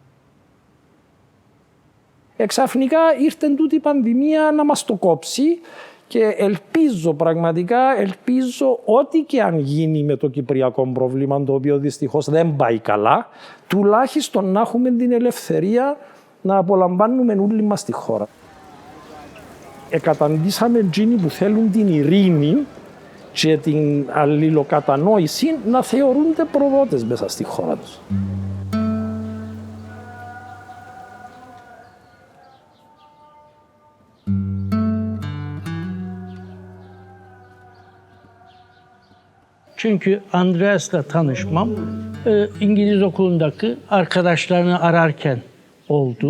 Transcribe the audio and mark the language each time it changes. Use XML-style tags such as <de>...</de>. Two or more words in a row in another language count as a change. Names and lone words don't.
<el>Εξαφνικά ήρθε τούτη η πανδημία να μας το κόψει και ελπίζω, πραγματικά ελπίζω, ό,τι και αν γίνει με το κυπριακό πρόβλημα, το οποίο δυστυχώς δεν πάει καλά, τουλάχιστον να έχουμε την ελευθερία να απολαμβάνουμε όλοι μας τη χώρα. Εκαταντήσαμε εκείνοι που θέλουν την ειρήνη και την αλληλοκατανόηση να θεωρούνται προδότες μέσα στη χώρα τους.</el> <tr>Çünkü Andreas'la tanışmam İngiliz okulundaki arkadaşlarını ararken oldu.</tr>